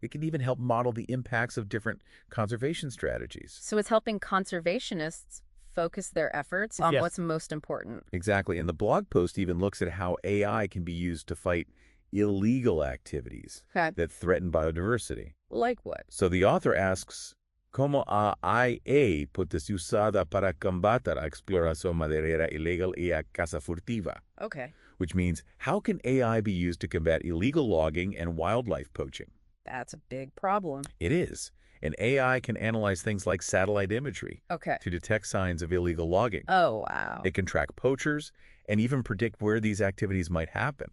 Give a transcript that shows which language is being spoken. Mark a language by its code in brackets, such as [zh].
[en] It can even help model the impacts of different conservation strategies. So it's helping conservationists focus their efforts on what's most important. Exactly. And the blog post even looks at how AI can be used to fight illegal activities that threaten biodiversity. Like what? So the author asks, [es] ¿Cómo a IA puede ser usada para combatir a exploración maderera ilegal y a caza furtiva? [en] Which means, how can AI be used to combat illegal logging and wildlife poaching? That's a big problem. It is. And AI can analyze things like satellite imagery to detect signs of illegal logging. Oh, wow. It can track poachers and even predict where these activities might happen.